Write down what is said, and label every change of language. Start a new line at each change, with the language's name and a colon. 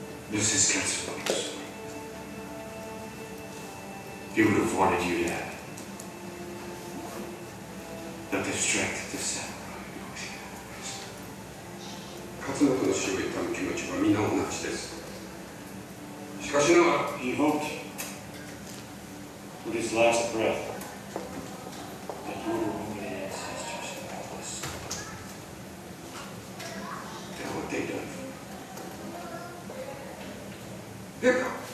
English: This is Katsuo's. He would have wanted you to have. But the strength of the samurai was yours.
Japanese: 勝野の死を悼む気持ちは皆同じです。しかしながら
English: He hoped, with his last breath, that your own ancestors would help us. Then what they done.
Japanese: 陛下、